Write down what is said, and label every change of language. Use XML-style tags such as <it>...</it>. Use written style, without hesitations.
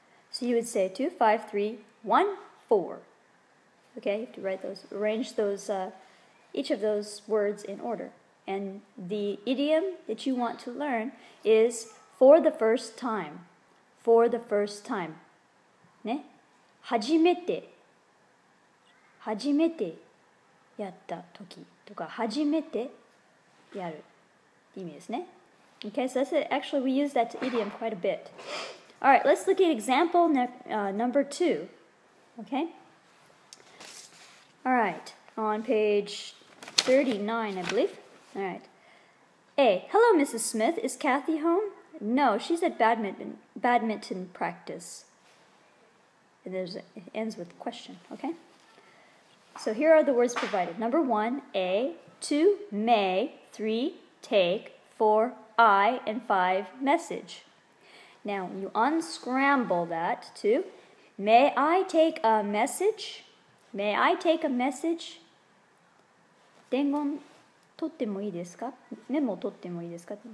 <en>So you would say 2, 5, 3, 1, 4. Okay, you have to write those, arrange those, each of those words in order. And the idiom that you want to learn is...For the first time. For the first time. ね。</en> <ja>初めてやった時とか、初めてやるって意味ですね。</ja> <en>Okay, so that's it. Actually, we use that idiom quite a bit. All right, let's look at example number 2. Okay? All right, on page 39, I believe. All right. A. Hello, Mrs. Smith. Is Kathy home?No, she's at badminton practice. It ends with a question, okay? So here are the words provided. Number 1, A. 2, may. 3, take. 4, I. And 5, message. Now, you unscramble that to, may I take a message? May I take a message?</en> <ja>伝言取ってもいいですか？メモを取ってもいいですか？</ja>